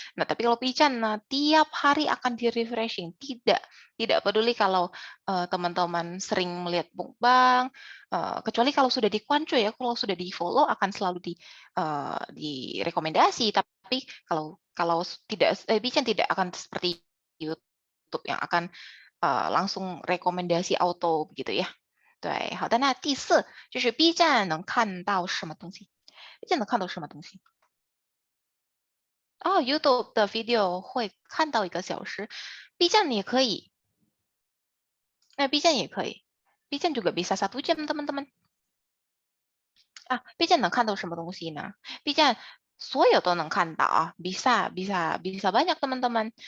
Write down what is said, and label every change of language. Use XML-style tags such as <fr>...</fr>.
<id>Nah, tapi kalau Pican, tiap hari akan di-refreshing. Tidak peduli kalau teman-teman sering melihat mukbang, kecuali kalau sudah di-Quancho ya, kalau sudah di-follow akan selalu direkomendasi. Tapi kalau tidak, Pican tidak akan seperti YouTube yang akan langsung rekomendasi auto begitu ya.</id> <zh>对，好的，那第4就是 B 站能看到什么东西？B 站能看到什么东西？YouTube 的 video 会看到1个小时，B 站也可以。 B 站也可以，</zh> <id>B 站juga bisa 1 jam teman-teman.</id> <zh>B 站能看到什么东西呢？B 站所有都能看到</zh> <id>bisa banyak teman-teman.</id>